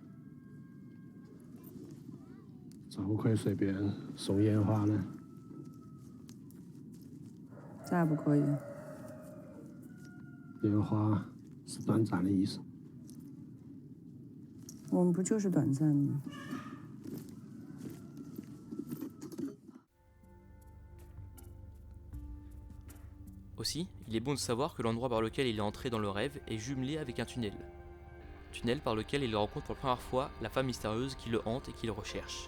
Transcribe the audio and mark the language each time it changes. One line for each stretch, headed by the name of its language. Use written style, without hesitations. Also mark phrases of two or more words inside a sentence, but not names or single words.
Chinese: 怎么会随便送烟花呢？再不可以。烟花是短暂的意思。我们不就是短暂的吗？
French: Aussi, il est bon de savoir que l'endroit par lequel il est entré dans le rêve est jumelé avec un tunnel. Tunnel par lequel il rencontre pour la première fois la femme mystérieuse qui le hante et qui le recherche.